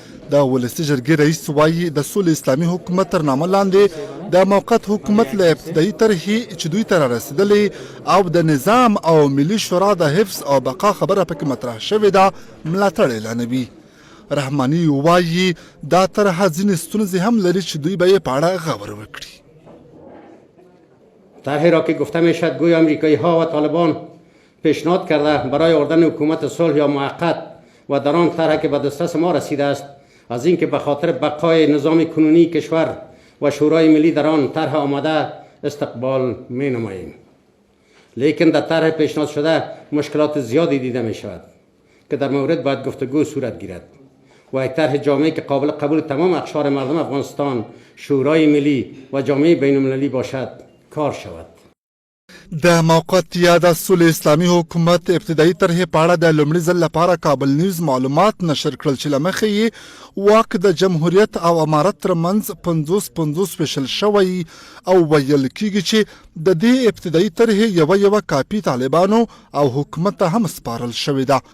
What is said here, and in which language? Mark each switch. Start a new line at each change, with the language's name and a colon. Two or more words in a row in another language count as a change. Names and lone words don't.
Pashto: د ولسي جرګې رئیس وایي د سولې اسلامي حکومت تر نامه لاندې د موقت حکومت له ابتدایي طرحې چې دوی ته رارسېدلې او د نظام او ملي شورا د حفظ او بقا خبره پکې مطرح شوې ده ملاتړ اعلانوي. رحمانی وایي دا طرحه ځینې ستونزې هم لري چې دوی به یې په اړه غور وکړي.
Persian: طرحی را که گفته می شود گویا امریکایی ها و طالبان پیشنهاد کرده برای آوردن حکومت صلح یا موقت و در آن طرح که به دسترس ما رسیده است از اینکه به خاطر بقای نظام کنونی کشور و شورای ملی در آن طرح آمده استقبال می نماییم. لیکن در طرح پیشنهاد شده مشکلات زیادی دیده می شود که در مورد باید گفتگو صورت گیرد و یک طرح جامعی که قابل قبول تمام اقشار مردم افغانستان، شورای ملی و جامعه بین المللی باشد کار شود.
Pashto: د موقت یا د سولې اسلامي حکومت ابتدایي طرحې په اړه د لومړي ځل لپاره کابل نیوز معلومات نشر کړل چې له مخې یې واک د جمهوریت او امارت ترمنځ 50-50 ویشل شوی او ویل کیږي چې د دې ابتدایي طرحې یوه کاپي طالبانو او حکومت ته هم سپارل شوې ده.